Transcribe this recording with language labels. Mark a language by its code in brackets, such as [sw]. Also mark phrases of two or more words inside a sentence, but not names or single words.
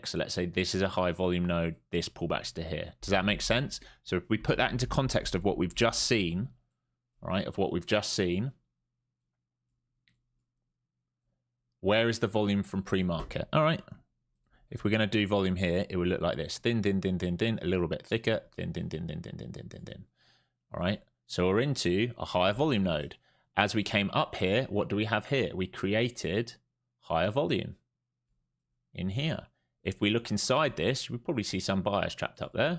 [en] So let's say this is a high volume node, this pullbacks to here. Does that make sense? So if we put that into context of what we've just seen, right, of what we've just seen, where is the volume from pre-market? All right, if we're going to do volume here, it will look like this. Thin, thin, thin, thin, thin, a little bit thicker, thin, thin, thin, thin, thin, thin, thin, thin, thin. All right. So we're into a higher volume node. As we came up here, what do we have here? We created higher volume in here. If we look inside this, we probably see some buyers trapped up there.